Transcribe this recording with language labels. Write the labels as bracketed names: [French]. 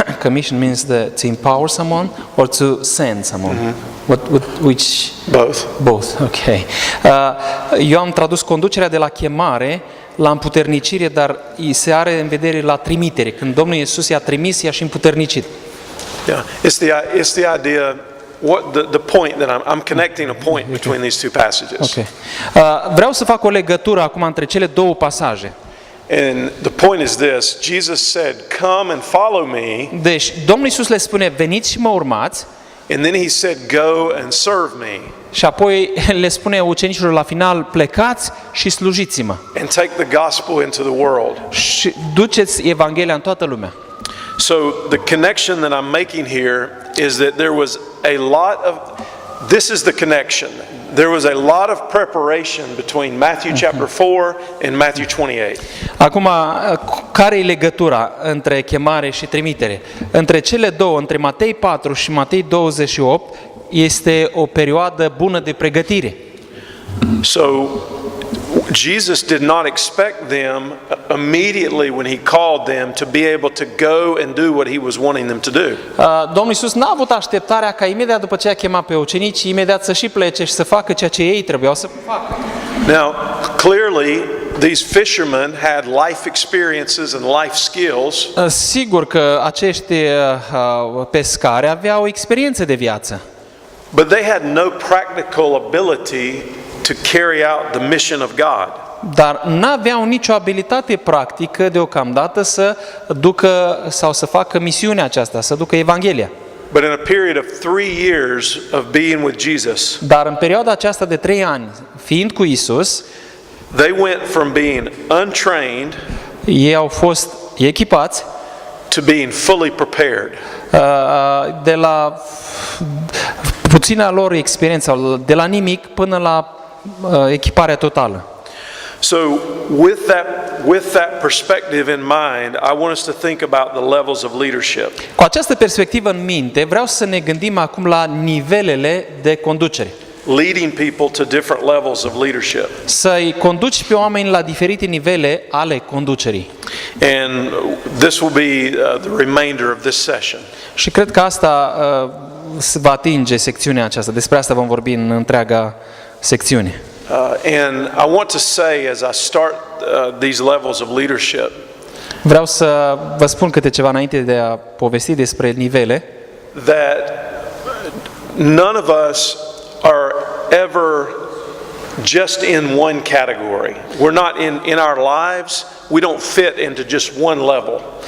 [English] Commission means to empower someone or to send someone. Which? Both. Both. Okay. [Romanian] Eu am tradus conducerea de la chemare la împuternicire, dar se are în vedere la trimitere. Când Domnul Iisus i-a trimis, i-a și împuternicit. [English] Yeah, it's the idea. The point that I'm connecting a point between these two passages. Okay. [Romanian] Vreau să fac o legătură acum între cele două pasaje. [English] And the point is this: Jesus said, "Come and follow me." [Romanian] Deci Domnul Iisus le spune: veniți și mă urmați. [English] And then he said, "Go and serve me." [Romanian] Și apoi le spune ucenicilor la final: plecați și slujiți-mă. [English] And take the gospel into the world. [Romanian] Și duceți Evanghelia în toată lumea. [English] So the connection that I'm making here is that there was a lot of, this is the connection. There was a lot of preparation between Matthew chapter 4 and Matthew 28. [Romanian] Acum, care e legătura între chemare și trimitere? Între cele două, între Matei 4 și Matei 28, este o perioadă bună de pregătire. [English] So Jesus did not expect them immediately when he called them to be able to go and do what he was wanting them to do. [Romanian] Domnul Iisus n-a avut așteptarea ca imediat după ce a chemat pe ucenici, imediat să și plece și să facă ceea ce ei trebuiau să facă. [English] Now, clearly these fishermen had life experiences and life skills. [Romanian] Sigur că acești pescari aveau experiențe de viață. [English] But they had no practical ability to carry out the mission of God. [Romanian] Dar n-aveau nicio abilitate practică deocamdată să ducă sau să facă misiunea aceasta, să ducă Evanghelia. [English] But in a period of 3 years of being with Jesus, [Romanian] Dar în perioada aceasta de 3 ani, fiind cu Isus, [English] they went from being untrained [Romanian] ei au fost echipați [English] to being fully prepared. [Romanian] de la puțina lor experiență, de la nimic până la echiparea totală. [English] So with that perspective in mind, I want us to think about the levels of leadership. [Romanian] Cu această perspectivă în minte, vreau să ne gândim acum la nivelele de conducere. [English] Leading people to different levels of leadership. [Romanian] Să-i conduci pe oameni la diferite nivele ale conducerii. [English] And this will be the remainder of this session. [Romanian] Și cred că asta se va atinge secțiunea aceasta. Despre asta vom vorbi în întreaga secțiune. [English] And I want to say, as I start these levels of leadership, [Romanian] Vreau să vă spun câte ceva înainte de a povesti despre nivele. [English] that none of us are ever just in one category. We're not in our lives, we don't fit into just one level.